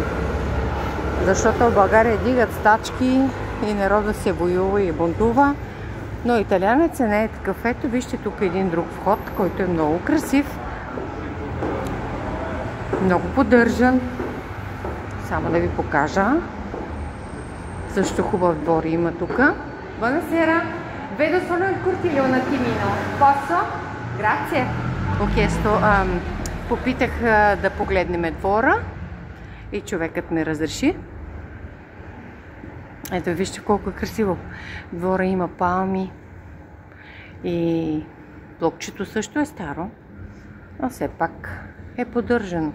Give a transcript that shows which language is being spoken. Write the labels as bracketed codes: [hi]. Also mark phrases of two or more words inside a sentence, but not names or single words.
[bg] Защото в България дигат стачки и народа се воюва и бунтува. Но италианец не е такъв. Ето вижте тук един друг вход, който е много красив. Много поддържан. Само да ви покажа. Също хубав двор има тук. [it] Buonasera. Vedo solo il cortile un attimino. Posso? Grazie. Ho chiesto... [bg] Попитах да погледнем двора и човекът ми разреши. Ето вижте колко е красиво. Двора има палми и блокчето също е старо, но все пак е поддържано.